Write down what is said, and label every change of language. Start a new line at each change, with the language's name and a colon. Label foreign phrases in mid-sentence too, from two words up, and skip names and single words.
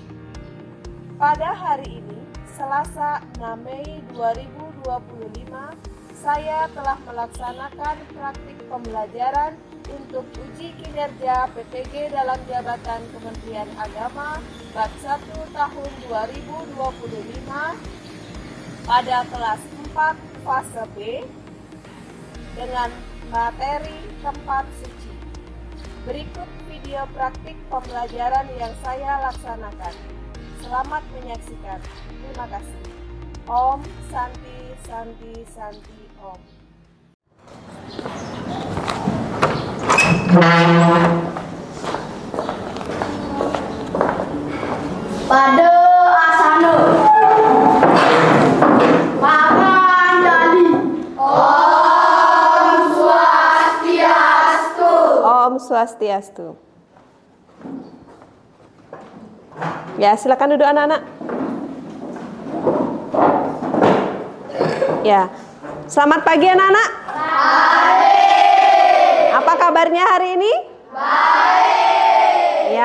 Indonesian: Pada hari ini, Selasa 6 Mei 2025, saya telah melaksanakan praktik pembelajaran untuk uji kinerja PPG dalam jabatan Kementerian Agama Bat 1 tahun 2025 pada kelas 4 fase B dengan materi tempat suci. Berikut video praktik pembelajaran yang saya laksanakan. Selamat menyaksikan. Terima kasih.
Sanskrit: Om Santi Santi Santi Om.
Indonesian: Pada asana Panjali.
Sanskrit: Om Swastiastu. Om Swastiastu.
Indonesian: Ya, silakan duduk anak-anak. Ya, selamat pagi anak-anak. Apa kabarnya hari ini? Baik.